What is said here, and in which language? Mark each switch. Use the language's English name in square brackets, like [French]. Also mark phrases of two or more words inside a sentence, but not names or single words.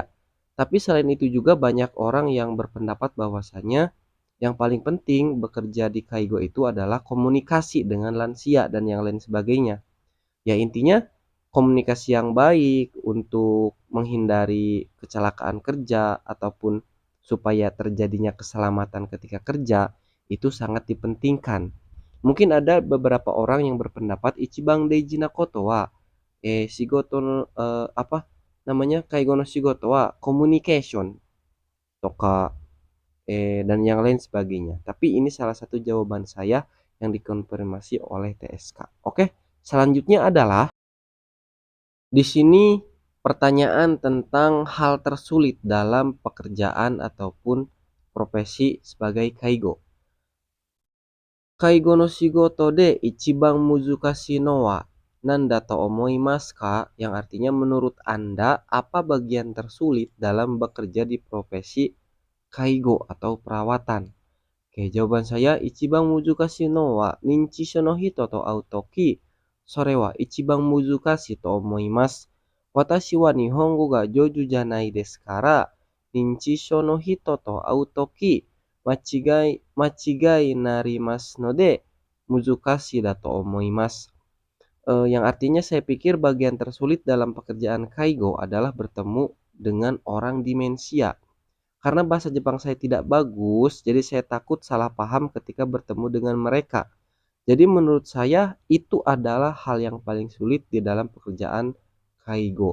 [Indonesian] Tapi selain itu juga banyak orang yang berpendapat bahwasanya yang paling penting bekerja di kaigo itu adalah komunikasi dengan lansia dan yang lain sebagainya. Ya intinya komunikasi yang baik untuk menghindari kecelakaan kerja ataupun supaya terjadinya keselamatan ketika kerja itu sangat dipentingkan. Mungkin ada beberapa orang yang berpendapat [Japanese] 一番大事なことは仕事介護の仕事はコミュニケーションとか [Indonesian] dan yang lain sebagainya. Tapi ini salah satu jawaban saya yang dikonfirmasi oleh TSK. Oke, selanjutnya adalah di sini pertanyaan tentang hal tersulit dalam pekerjaan ataupun profesi sebagai kaigo. [Japanese] 介護の仕事で一番難しいのは何だと思いますか? [Indonesian] Yang artinya menurut Anda apa bagian tersulit dalam bekerja di profesi kaigo atau perawatan? Oke, jawaban saya [Japanese] 一番難しいのは認知症の人と会う時それは一番難しいと思います. 私は日本語が上手じゃないですから認知症の人と会う時間違いなりますので難しいだと思います. [Indonesian] Yang artinya saya pikir bagian tersulit dalam pekerjaan kaigo adalah bertemu dengan orang demensia. Karena bahasa Jepang saya tidak bagus, jadi saya takut salah paham ketika bertemu dengan mereka. Jadi menurut saya itu adalah hal yang paling sulit di dalam pekerjaan kaigo.